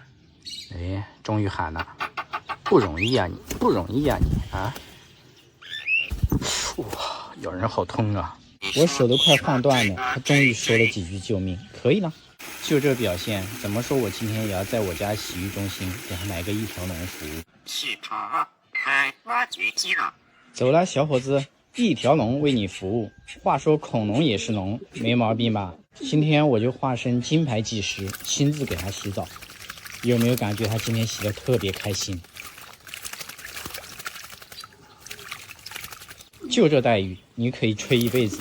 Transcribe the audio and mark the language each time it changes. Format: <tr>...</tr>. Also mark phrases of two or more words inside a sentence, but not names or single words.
<zh>哎，終於喊了，不容易啊你，不容易啊你啊！哇，咬人好痛啊！我手都快晃斷了，他終於說了幾句救命，可以了。就這表現，怎麼說我今天也要在我家洗浴中心給他來個一條龍服務。起床，開挖掘機了。走了，小伙子，一條龍為你服務。話說恐龍也是龍，沒毛病吧？今天我就化身金牌技師，親自給他洗澡。有沒有感覺他今天洗得特別開心？就這待遇，你可以吹一輩子。</zh>